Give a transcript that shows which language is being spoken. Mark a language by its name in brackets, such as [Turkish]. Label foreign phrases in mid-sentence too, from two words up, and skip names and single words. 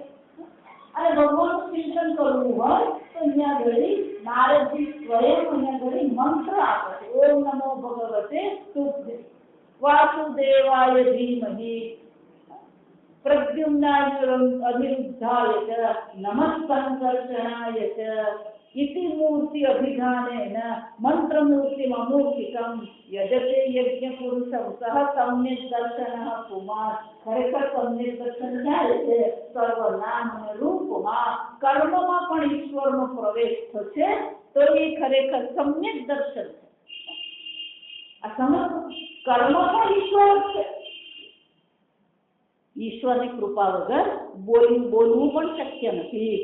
[Gujarati] અને ભગવાનનું ચિંતન કરવું હોય તો અહીંયા ઘડી નારદજી સ્વયં અહીંયા ઘડી મંત્ર આપે છે. [Sanskrit] ઓમ નમો ભગવતે વાસુદેવાય ધીમહિ પ્રદ્યુમ્નાય અનિરુદ્ધાય ચ નમઃ સંકર્ષણાય ચ इति मूर्ति अभिधानेन मंत्र मूर्ति अमूर्तिकम यजते यज्ञ पुरुषम सह सम्यक दर्शन कुमार. [Hindi] खरेखर सम्यक दर्शन क्या है? [Gujarati] સર્વનામ અને રૂપમાં કર્મમાં પણ ઈશ્વરનો પ્રવેશ થશે તો એ ખરેખર સમ્યક દર્શન છે. આ સમગ્ર કર્મ પણ ઈશ્વર છે. ઈશ્વરની કૃપા વગર બોલવું પણ શક્ય નથી.